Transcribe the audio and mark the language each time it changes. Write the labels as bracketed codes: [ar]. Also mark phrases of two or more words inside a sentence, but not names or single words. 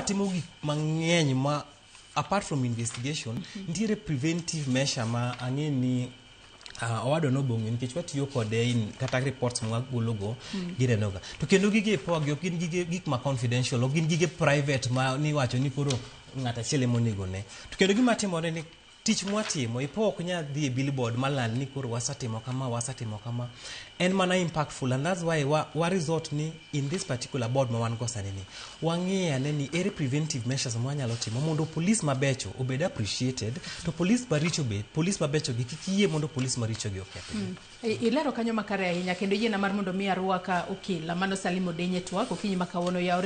[luo] timo gik mang'eny ma [en] apart from investigation [luo] nitiere [en] preventive measure [luo] ma ang'e ni owado no bong'e nikech watiyo kode kata reports mwagologo ginenoga to kendo gige IPOA gi ok gin gik ma confidential ok gin gige private ma niwacho ni koro ng'ata achiel monego ne to kendo gima timore ni tich mwatimo IPOA ok nyal dhi e billboard malal ni koro wasatimo kama en mana [en] impactful and that's why [luo] wa resort ni [en] in this particular board [luo] ma wan go sani ni wang'eya ni ere [en] preventive measures [luo] mwanyalo timo mondo police mabecho obed appreciated to police mabecho gi kik yie mondo police maricho gi okethi ilero kanyo makare ahinya kendo yiena mar mondo mi arwaka okila mano Salimo Denye twak okinyi makawuono ya